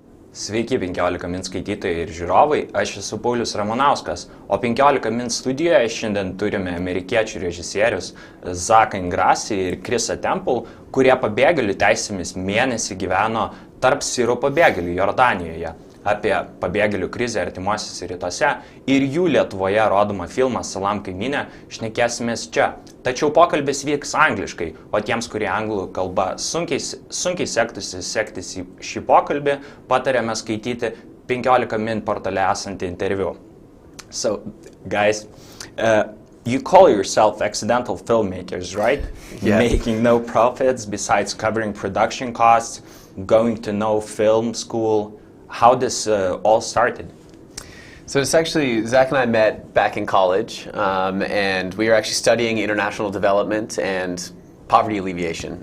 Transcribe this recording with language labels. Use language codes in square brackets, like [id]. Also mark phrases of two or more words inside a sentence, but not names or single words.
[lt] Sveiki 15 min skaitytojai ir žiūrovai, aš esu Paulius Ramonauskas, o 15 min studijoje šiandien turime amerikiečių režisierius Zaką Ingrasį ir Chrisą Temple, kurie pabėgėlių teisėmis mėnesį gyveno tarp sirų pabėgėlių Jordanijoje, apie pabėgėlių krizę artimuosiuose rytuose ir jų Lietuvoje rodomą filmą Salam, kaimyne šnekėsimės čia. Tačiau pokalbis vyks angliškai, o tiems, kurie anglų kalba sunkiai sektųsi šį pokalbį, patariame skaityti 15 min portale esantį interviu. [en] So, guys, you call yourself accidental filmmakers, right? Yeah. Making no profits besides covering production costs, going to no film school. How this all started? So it's actually, Zach and I met back in college, and we were actually studying international development and poverty alleviation.